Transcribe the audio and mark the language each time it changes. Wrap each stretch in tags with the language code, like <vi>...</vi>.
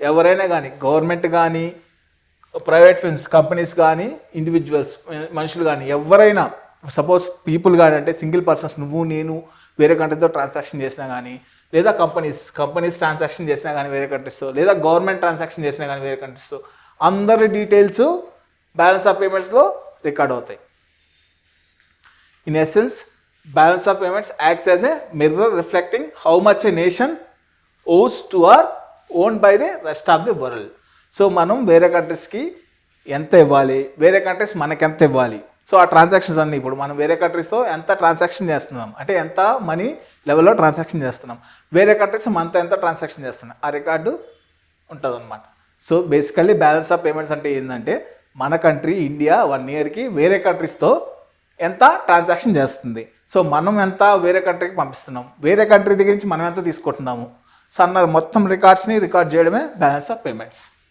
<te>ఎవరైనా కానీ, గవర్నమెంట్ కానీ, ప్రైవేట్ ఫిర్మ్స్, కంపెనీస్ కానీ, ఇండివిజువల్స్ మనుషులు కానీ, ఎవరైనా సపోజ్ పీపుల్ కానీ, అంటే సింగిల్ పర్సన్స్, నువ్వు నేను వేరే కంట్రీతో ట్రాన్సాక్షన్ చేసినా కానీ, లేదా కంపెనీస్ ట్రాన్సాక్షన్ చేసినా కానీ వేరే కంట్రీస్తో, లేదా గవర్నమెంట్ ట్రాన్సాక్షన్ చేసినా కానీ వేరే కంట్రీస్తో, అందరి డీటెయిల్స్ బ్యాలెన్స్ ఆఫ్ పేమెంట్స్లో రికార్డ్ అవుతాయి.</te> <en>In essence, balance of payments acts as a mirror reflecting how much a nation owes to or owned by the rest of the world.</en> <te>So మనం వేరే కంట్రీస్కి ఎంత ఇవ్వాలి, వేరే కంట్రీస్ మనకి ఎంత ఇవ్వాలి, సో ఆ ట్రాన్సాక్షన్స్ అన్నీ ఇప్పుడు మనం వేరే కంట్రీస్తో ఎంత ట్రాన్సాక్షన్ చేస్తున్నాం, అంటే ఎంత మనీ లెవెల్లో ట్రాన్సాక్షన్ చేస్తున్నాం, వేరే కంట్రీస్ మనతో ఎంత ట్రాన్సాక్షన్ చేస్తున్నాం, ఆ రికార్డు ఉంటుంది అనమాట. So basically balance of payments అంటే ఏంటంటే మన కంట్రీ ఇండియా 1 ఇయర్కి వేరే కంట్రీస్తో ఎంత ట్రాన్సాక్షన్ చేస్తుంది, సో మనం ఎంత వేరే కంట్రీకి పంపిస్తున్నాం, వేరే కంట్రీ దగ్గర నుంచి మనం ఎంత తీసుకుంటున్నాము, సో అన్న మొత్తం రికార్డ్స్ని రికార్డ్ చేయడమే బ్యాలెన్స్ ఆఫ్ పేమెంట్స్.</te>